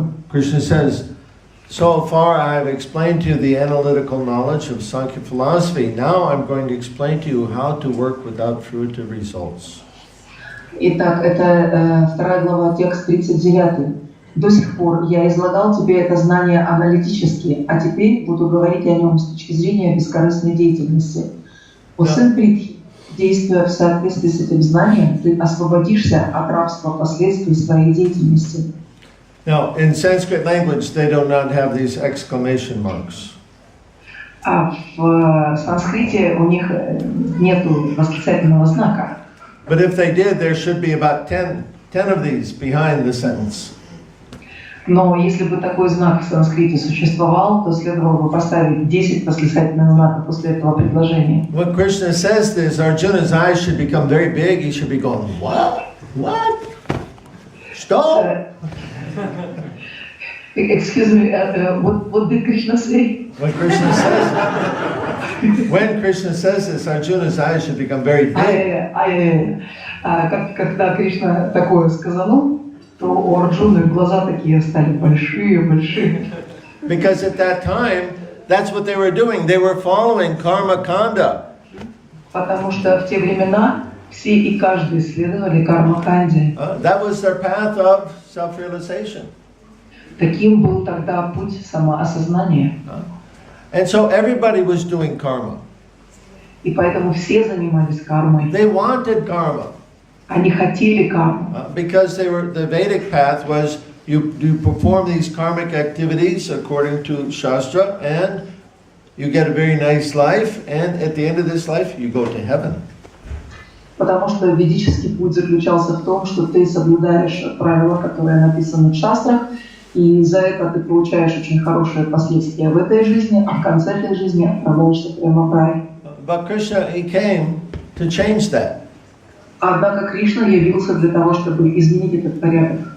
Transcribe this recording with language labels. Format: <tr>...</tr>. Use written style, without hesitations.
<en>Krishna says, so far I have explained to you the analytical knowledge of Sankhya philosophy. Now I'm going to explain to you how to work without fruitive results.</en> <ru>Итак, это 2 глава, текст 39. До сих пор я излагал тебе это знание аналитически, а теперь буду говорить о нем с точки зрения бескорыстной деятельности. О сын Притхи, действуя в соответствии с этим знанием, ты освободишься от рабства последствий своей деятельности.</ru> <en>Now, in Sanskrit language, they do not have these exclamation marks.</en> <ru>А в санскрите у них нету восклицательного знака.</ru> <en>But if they did, there should be about 10 of these behind the sentence.</en> <ru>Но если бы такой знак в санскрите существовал, то следовало бы поставить 10 восклицательных знаков после этого предложения.</ru> <en>When Krishna says this, Arjuna's eyes should become very big. He should be going, what? What? Stop! Excuse me, what did Krishna say? When Krishna says this, Arjuna's eyes should become very big.</en> <ru>Когда Кришна такое сказал, то у Арджуны глаза такие стали большие.</ru> <en>Because at that time, that's what they were doing. They were following karma kanda.</en> <ru>Потому что в те времена все и каждый следовали карма-канде.</ru> <en>That was their path of self-realization.</en> <ru>Таким был тогда путь самоосознания.</ru> <en>And so everybody was doing karma.</en> <ru>И поэтому все занимались кармой.</ru> <en>They wanted karma.</en> <ru>Они хотели карму.</ru> <en>Because the Vedic path was you perform these karmic activities according to Shastra, and you get a very nice life, and at the end of this life you go to heaven.</en> <ru>Потому что ведический путь заключался в том, что ты соблюдаешь правила, которые написаны в шастрах, и за это ты получаешь очень хорошие последствия в этой жизни, а в конце этой жизни отправляешься прямо в рай.</ru> <en>But Krishna, he came to change that.</en> <ru>Однако Кришна явился для того, чтобы изменить этот порядок.</ru>